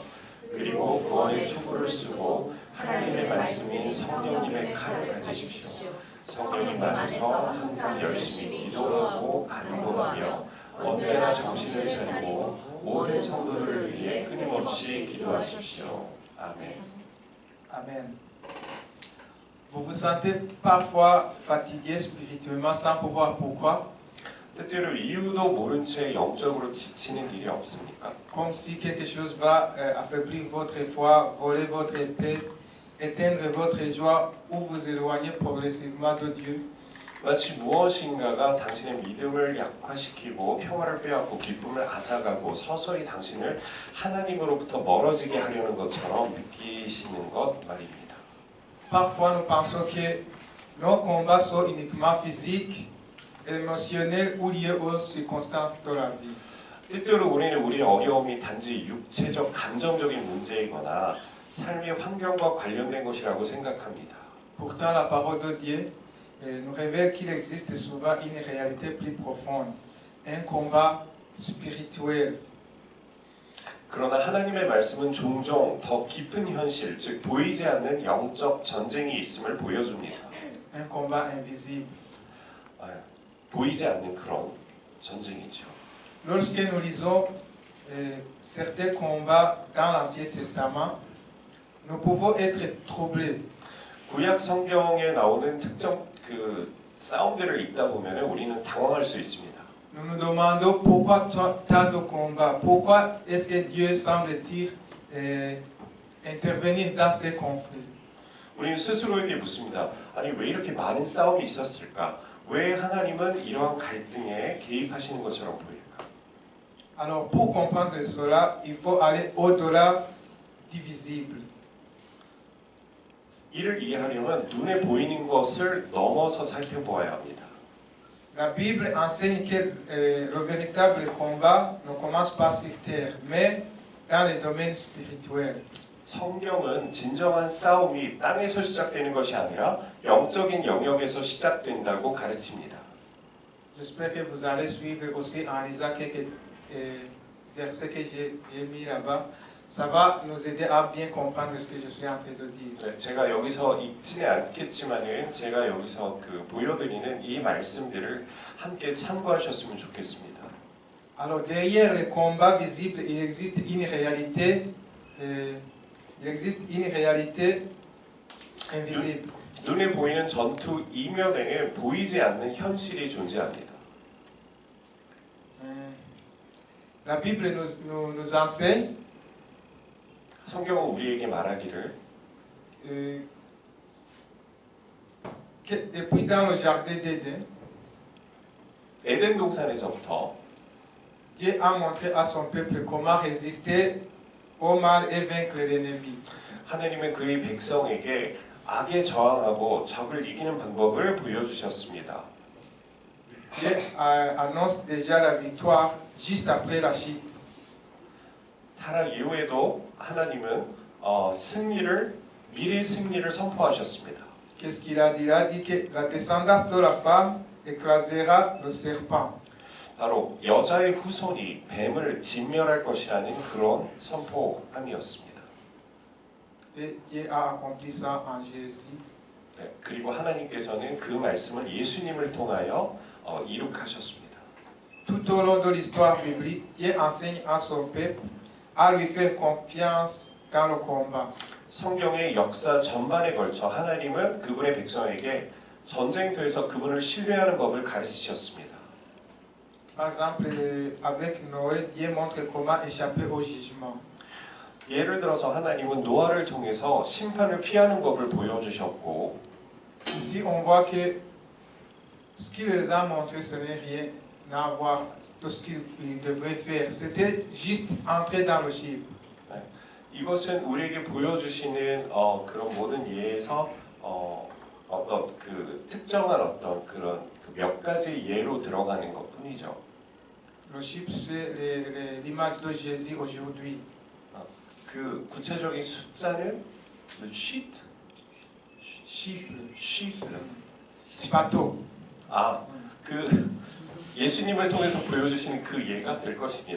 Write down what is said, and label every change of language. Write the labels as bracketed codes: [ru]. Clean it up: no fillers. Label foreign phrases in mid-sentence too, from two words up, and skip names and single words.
[ko] 그리고 구원의 투구를 쓰고 하나님의 말씀인 성령님의 칼을 가지십시오. 성령님 안에서 항상 열심히 기도하고 간구하며 언제나 정신을 차리고 모든 성도들을 위해 끊임없이 기도하십시오. 아멘. [fr] Amen. Vous vous sentez parfois fatigué spirituellement sans pouvoir pourquoi? [ko] 때때로 이유도 모른 채 영적으로 지치는 일이 없습니까? [fr] Comme si quelque chose va affaiblir votre foi, voler votre paix, éteindre votre joie ou vous éloigner progressivement de Dieu. [ko] 마치 무엇인가가 당신의 믿음을 약화시키고 평화를 빼앗고 기쁨을 앗아가고 서서히 당신을 하나님으로부터 멀어지게 하려는 것처럼 느끼시는 것 말입니다. [fr] Parfois nous pensons que nos combats sont uniquement physiques, émotionnels ou liés aux circonstances de la vie. [ko] 때때로 우리는 우리의 어려움이 단지 육체적 감정적인 문제이거나 삶의 환경과 관련된 것이라고 생각합니다. [fr] Pourtant la parole de Dieu nous révèle qu'il existe souvent une réalité plus profonde, un combat spirituel. [ko] 그러나 하나님의 말씀은 종종 더 깊은 현실, 즉 보이지 않는 영적 전쟁이 있음을 보여줍니다. [fr] Un combat invisible. [ko] 보이지 않는 그런 전쟁이죠. [fr] Lorsque nous lisons certains combats dans l'Ancien Testament, nous pouvons être troublés. [ko] 구약 성경에 나오는 특정 그 싸움들을 읽다 보면 우리는 당황할 수 있습니다. [fr] Nous nous demandons pourquoi tant de combats, pourquoi est-ce que Dieu semble-t-il intervenir dans ces conflits. [ko] 우리는 스스로에게 묻습니다. 아니 왜 이렇게 많은 싸움이 있었을까? 왜 하나님은 이러한 갈등에 개입하시는 것처럼 보일까? [fr] Alors pour comprendre cela, il faut aller au-delà du visible. [ko] 이를 이해하려면 눈에 보이는 것을 넘어서 살펴보아야 합니다. [fr] La Bible enseigne que le véritable combat ne commence pas sur terre, mais dans les domaines spirituels. [ko] 성경은 진정한 싸움이 땅에서 시작되는 것이 아니라 영적인 영역에서 시작된다고 가르칩니다. [fr] J'espère que vous allez suivre aussi en lisant quelques versets que j'ai mis là-bas. Ça va nous aider à bien comprendre ce que je suis en train de dire. [ko] 네, 제가 여기서 읽지는 않겠지만은 제가 여기서 보여드리는 이 말씀들을 함께 참고하셨으면 좋겠습니다. [fr] Alors derrière les combats visibles, il existe une réalité, invisible. [ko] 눈에 보이는 전투 이면에는 보이지 않는 현실이 존재합니다. [fr] La Bible nous enseigne [ko] 성경은 우리에게 말하기를 [fr] que depuis dans le jardin d'Éden, [ko] 에덴 동산에서부터 [fr] Dieu a montré à son peuple comment résister au mal et vaincre l'ennemi. [ko] 하나님은 그의 백성에게 악에 저항하고 적을 이기는 방법을 보여주셨습니다. [fr] Dieu annonce déjà la victoire juste après la chute. [ko] 타락 이후에도 하나님은 미래의 승리를 선포하셨습니다. [fr] Qu'est-ce qu'il a dit? Il a dit que la descendance de la femme écrasera le serpent. [ko] 바로 여자의 후손이 뱀을 진멸할 것이라는 그런 선포함이었습니다. [fr] Et Dieu a accompli ça en Jésus. [ko] 네, 그리고 하나님께서는 그 말씀을 예수님을 통하여 이룩하셨습니다. [fr] Tout au long de l'histoire biblique, Dieu enseigne à son peuple à lui faire confiance dans le combat. [ko] 성경의 역사 전반에 걸쳐 하나님은 그분의 백성에게 전쟁터에서 그분을 신뢰하는 법을 가르치셨습니다. [fr] Par exemple, avec Noé, Dieu montre comment échapper au jugement. [ko] 예를 들어서 하나님은 노아를 통해서 심판을 피하는 법을 보여주셨고 [fr] Ici, on voit que ce qu'il les a montré, ce n'est rien à voir de ce qu'ils devraient faire. C'était juste entrer dans le ship. [ko] 이것은 우리에게 보여주시는 그런 모든 예에서 어떤 특정한 어떤 그런 몇 가지 예로 들어가는 것뿐이죠. [fr] Le ship, c'est l'image de Jésus aujourd'hui. [ko] 그 구체적인 숫자는 sheet, [fr] Bateau. [ko] 그 예수님을 통해서 보여주시는 그 예가 될 것입니다.